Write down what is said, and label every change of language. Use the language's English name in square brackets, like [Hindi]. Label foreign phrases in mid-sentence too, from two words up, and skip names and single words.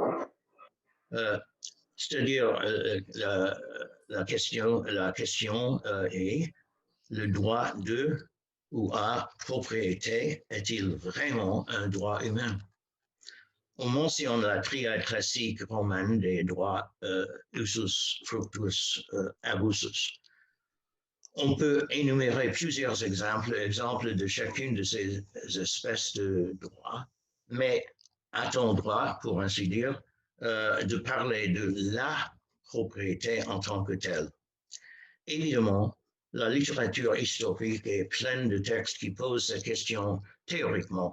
[French] C'est-à-dire la question est le droit de ou à propriété est-il vraiment un droit humain? On mentionne la triade classique romaine des droits [Latin] usus, fructus, abusus. [French] On peut énumérer plusieurs exemples de chacune de ces espèces de droits, mais a-t-on droit, pour ainsi dire, de parler de la propriété en tant que telle? Évidemment, la littérature historique est pleine de textes qui posent cette question théoriquement.